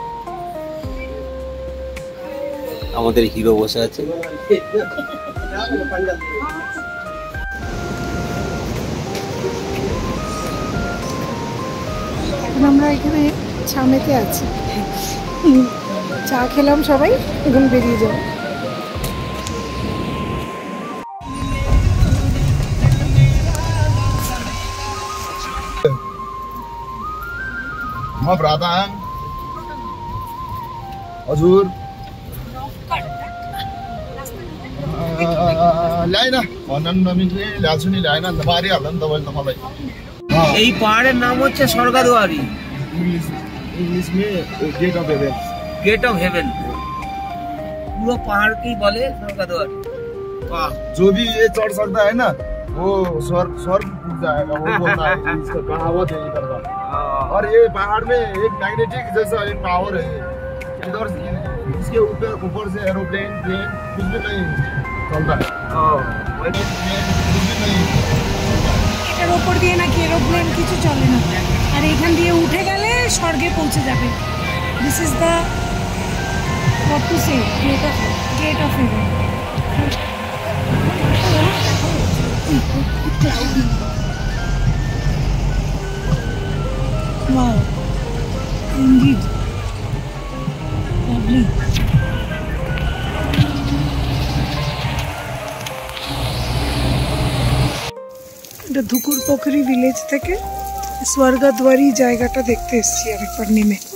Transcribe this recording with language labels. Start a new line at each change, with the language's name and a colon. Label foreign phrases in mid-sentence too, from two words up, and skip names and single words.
Bangla: আমাদের হিরো বসে আছে। এখন আমরা এখানে ছামেতে আছি, চা খেলাম সবাই, এখন বেরিয়ে যাবো।
Nepali: म भ्राताङ हजुर ल्याएन भन्न नमिल्ने ल्याएको छु नि, ल्याएन नि त मारिहाल्छ नि तपाईँले त मलाई।
Bangla: এই পাহাড়ের নাম হচ্ছে স্বর্গদ্বারী,
Nepali: इंग्लिसमै
English: gate of heaven. gate of heaven.
Hindi: पूरा पहाड़ की बोले स्वर्गद्वारी। वाह, जो भी ये चढ़ सकता है ना वो स्वर्ग स्वर्ग पुग जाएगा, वो बोलता है, इसका कहावत है इधर का। और ये पहाड़ में एक मैग्नेटिक जैसा एक पावर है, इधर इसके ऊपर से
English: aeroplane plane
Hindi: कुछ भी नहीं चलता है। कुछ भी नहीं,
Bangla: এটার ওপর দিয়ে নাকি এরোপ্লেন কিছু চলে না, আর এখান দিয়ে উঠে গেলে স্বর্গে পৌঁছে যাবে।
English: this is the what to say gate of heaven. Wow, indeed, lovely.
Bangla: এটা ধুকুর পোখরি ভিলেজ থেকে স্বর্গদ্বারী জায়গাটা দেখতে এসেছি আরেকবার নেমে।